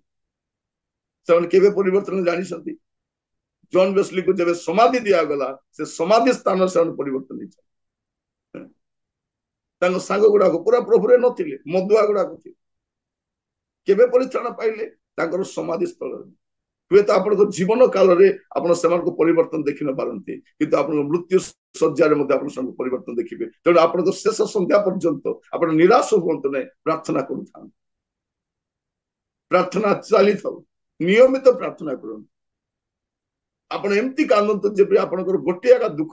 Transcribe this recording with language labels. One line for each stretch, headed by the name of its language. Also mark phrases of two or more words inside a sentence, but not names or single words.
Odia: ସେମାନେ କେବେ ପରିବର୍ତ୍ତନ ଜାଣିଛନ୍ତି? ଜନ୍ ୱେସ୍ଲିକୁ ଯେବେ ସମାଧି ଦିଆଗଲା, ସେ ସମାଧି ସ୍ଥାନ ସେମାନେ ପରିବର୍ତ୍ତନ ହେଇଛନ୍ତି। ତାଙ୍କ ସାଙ୍ଗ ଗୁଡାକ ପୁରା ପ୍ରଭୁରେ ନଥିଲେ, ମଦୁଆ ଗୁଡାକ ଥିଲେ। କେବେ ପରିତ୍ରାଣ ପାଇଲେ? ତାଙ୍କର ସମାଧି ସ୍ଥଳରେ। ହୁଏ ତ ଆପଣ ଜୀବନ କାଳ ରେ ଆପଣ ସେମାନ ପରିବର୍ତ୍ତନ ଦେଖି ନ ପାରନ୍ତି କିନ୍ତୁ ଆପଣ ମୃତ୍ୟୁ ଶଯ୍ୟାର ମଧ୍ୟ ଆପଣ ସବୁ ପରିବର୍ତ୍ତନ ଦେଖିବେ ତେଣୁ ଆପଣ ଶେଷ ସନ୍ଧ୍ୟା ପର୍ଯ୍ୟନ୍ତ ଆପଣ ନିରାଶ ହୁଅନ୍ତୁ ନାହିଁ ପ୍ରାର୍ଥନା କରୁଥାନ୍ତୁ ପ୍ରାର୍ଥନା ଚାଲି ଥାଉ ନିୟମିତ ପ୍ରାର୍ଥନା କରନ୍ତୁ ଆପଣ ଏମନ୍ତି କାନ୍ଦନ୍ତୁ ଯେ ଆପଣଙ୍କର ଗୋଟେ ଆକା ଦୁଃଖ